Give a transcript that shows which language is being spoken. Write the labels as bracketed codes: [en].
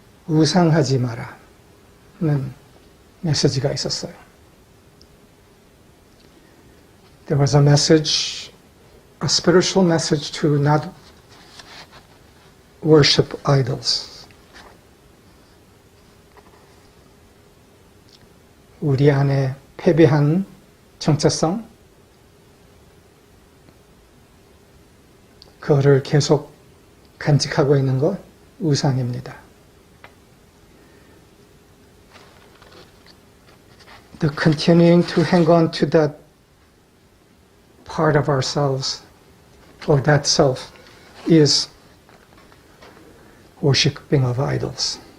[ko] 우상하지 마라는 메시지가 있었어요. [en] There was a message, a spiritual message to not worship idols. [ko] 우리 안에 패배한 정체성, 그거를 계속 간직하고 있는 것, 우상입니다. [en] The continuing to hang on to that part of ourselves, or that self, is worshiping of idols.